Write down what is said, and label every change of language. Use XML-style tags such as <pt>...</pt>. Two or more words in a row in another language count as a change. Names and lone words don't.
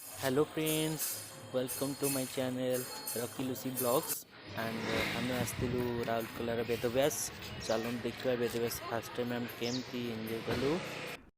<en>Hello friends, welcome to my channel Rocky Lucy Vlogs and</en> <or>ଆମେ ଆସିଥିଲୁ ରାଉରକେଲାର ବେଦବ୍ୟାସ। ଚାଲନ୍ତୁ ଦେଖିବା ବେଦବ୍ୟାସ</or> <en>first time</en> <or>ଆମେ କେମିତି ଏନ୍ଜୟ କଲୁ</or>